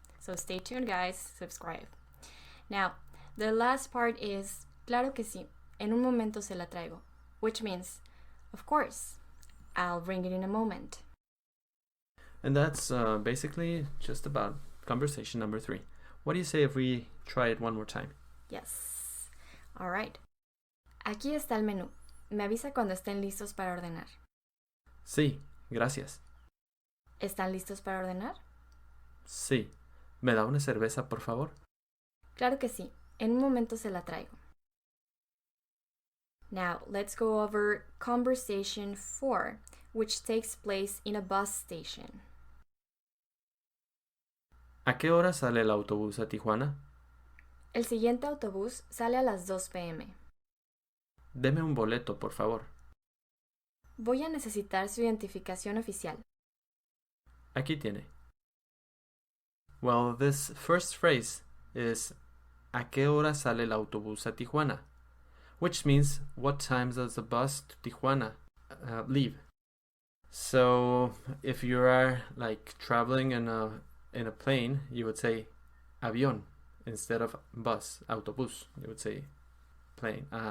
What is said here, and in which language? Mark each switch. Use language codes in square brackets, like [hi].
[en] So stay tuned, guys. Subscribe. Now, the last part is [es] claro que sí. En un momento se la traigo, [en] which means, of course, I'll bring it in a moment. And that's basically just about conversation number 3. What do you say if we try it one more time? Yes. All right. [es] Aquí está el menú. Me avisa cuando estén listos para ordenar. Sí, gracias. ¿Están listos para ordenar? Sí. ¿Me da una cerveza, por favor? Claro que sí. En un momento se la traigo. [en] Now, let's go over conversation 4, which takes place in a bus station. [es] ¿A qué hora sale el autobús a Tijuana? El siguiente autobús sale a las 2 p.m. Deme un boleto, por favor. Voy a necesitar su identificación oficial. Aquí tiene. [en] Well, this first phrase is [es] ¿a qué hora sale el autobús a Tijuana? [en] Which means what time does the bus to Tijuana leave? So if you are like traveling in a plane, you would say avión instead of bus, autobús. You would say plane.